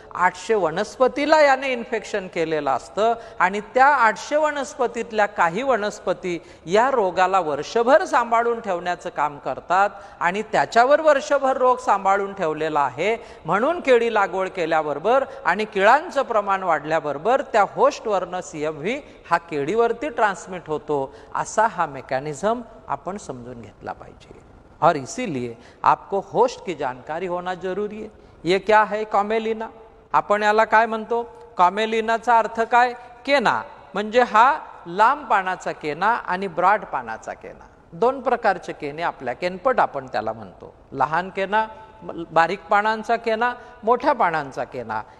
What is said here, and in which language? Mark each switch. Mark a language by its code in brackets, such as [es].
[mr] 800 वनस्पतीला याने इन्फेक्शन केलेलं असतं आणि त्या 800 वनस्पतीतल्या काही वनस्पती या रोगाला वर्षभर सांभाळून ठेवण्याचं काम करतात आणि त्याच्यावर वर्षभर रोग सांभाळून ठेवलेला आहे. म्हणून केळी लागवड केल्याबरोबर आणि किळांचं प्रमाण वाढल्याबरोबर त्या होस्टवरनं CMV हा केळीवरती ट्रान्समिट होतो. असा हा मेकॅनिझम आपण समजून घेतला पाहिजे. [hi] और इसीलिए आपको होस्ट की जानकारी होना जरूरी है. ये क्या है [mr] कॉमेलिना, आपण याला काय म्हणतो, कॉमेलिनाचा अर्थ काय, केना, म्हणजे हा लांब पानाचा केना आणि ब्रॉड पानाचा केना. दोन प्रकारचे केने आपल्या, केनपट आपण त्याला म्हणतो. लहान केना, बारीक पानांचा केना, मोठ्या पानांचा केना.